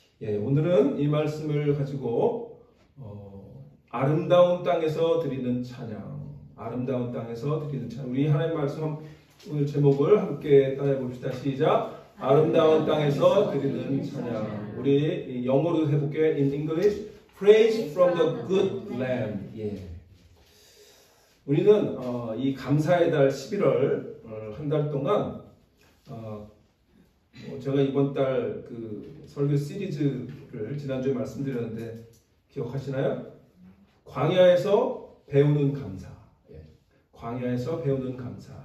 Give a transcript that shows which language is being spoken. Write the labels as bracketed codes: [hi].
[ko] 예, 오늘은 이 말씀을 가지고 아름다운 땅에서 드리는 찬양, 아름다운 땅에서 드리는 찬양. 우리 하나님 말씀 오늘 제목을 함께 따라해 봅시다. 시작. 아름다운 땅에서 드리는 찬양. 우리 영어로 해볼게요. [en] In English, praise from the good land. [ko] 예. 우리는 이 감사의 달 11월 한 달 동안 제가 이번 달 그 설교 시리즈를 지난주에 말씀드렸는데 기억하시나요? 광야에서 배우는 감사. 예. 광야에서 배우는 감사.